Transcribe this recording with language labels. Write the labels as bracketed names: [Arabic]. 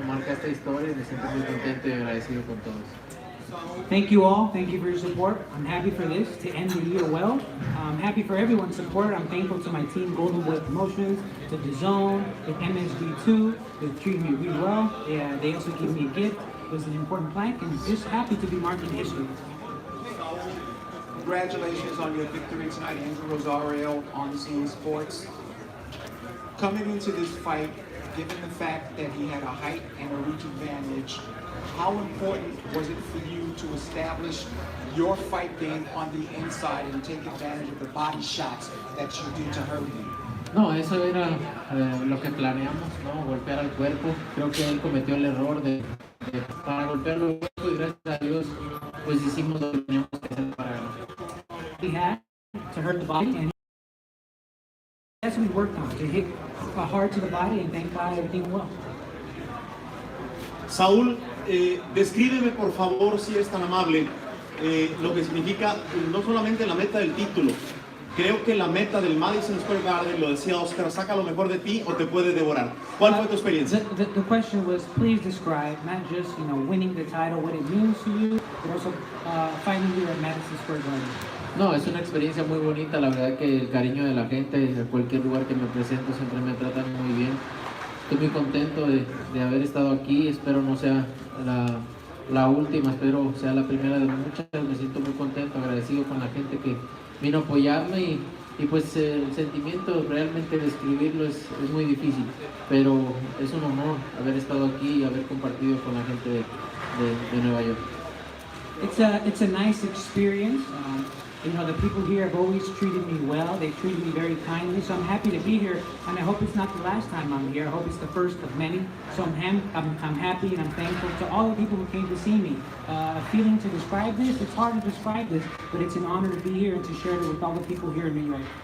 [Spanish] Marca esta historia y me siento muy contento y agradecido con todos. [English] Thank you all. Thank you for your support. I'm happy for this to end the year well. I'm happy for everyone's support. I'm thankful to my team, Golden Boy Promotions, to DAZN, to MSG2. They've treated me really well. They also gave me a gift. It was an important plaque, and just happy to be marking history. Congratulations on your victory tonight, Andrew Rosario on Scene Sports. Coming into this fight, given the fact that he had a height and a reach advantage, how important was it for you to establish your fight game on the inside and take advantage of the body shots that you did to hurt him? [Spanish] No, eso era lo que planeamos, ¿no? Golpear al cuerpo. Creo que él cometió el error para golpearlo al cuerpo y gracias a Dios pues hicimos lo que teníamos que hacer para ganar. [English] He had to hurt the body, and that's what we worked on, to hit hard to the body, and thank God everything well. [Spanish] Saúl, descríbeme por favor, si es tan amable, lo que significa no solamente la meta del título. Creo que la meta del Madison Square Garden, lo decía Oscar, saca lo mejor de ti o te puede devorar. ¿Cuál fue tu experiencia? [English] The question was, please describe not just winning the title, what it means to you, but also fighting here at Madison Square Garden. [Spanish] No, es una experiencia muy bonita, la verdad que el cariño de la gente, a cualquier lugar que me presento siempre me tratan muy bien. Estoy muy contento de haber estado aquí, espero no sea la última, espero sea la primera de muchas. Me siento muy contento, agradecido con la gente que vino a apoyarme y pues el sentimiento realmente describirlo es muy difícil, pero es un honor haber estado aquí y haber compartido con la gente de Nueva York. [English] It's a nice experience. The people here have always treated me well. They've treated me very kindly, so I'm happy to be here, and I hope it's not the last time I'm here. I hope it's the first of many. So I'm happy and I'm thankful to all the people who came to see me. A feeling to describe this, it's hard to describe this, but it's an honor to be here and to share it with all the people here in New York.